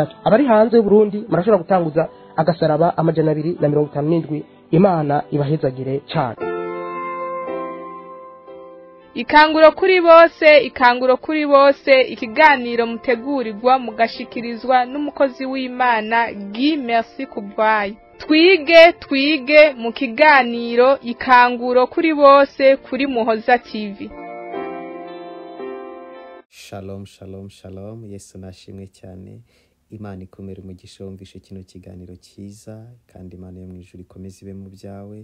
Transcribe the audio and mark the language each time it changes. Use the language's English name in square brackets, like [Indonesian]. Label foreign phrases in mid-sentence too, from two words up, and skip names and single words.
[Rundi] Abari hanze y'u Burundi murashobora gutanguza agasaraba amajana 257. Imana ibahezagire cyane. Ikanguro kuri bose ikanguro kuri bose ikiganiro mutegurirwa mugashikirizwa n'umukozi w'Imana Guy Merci Kubwayo. Twige mu kiganiro ikanguro kuri bose kuri Muhoza TV. [Hebrew] Shalom shalom shalom. [Rundi] Yesu nashimwe cyane. Imana ikomere umugisha wumvishe kino kiganiro cyiza kandi Imana yo mu ijuru ikomeze ibe mu byawe.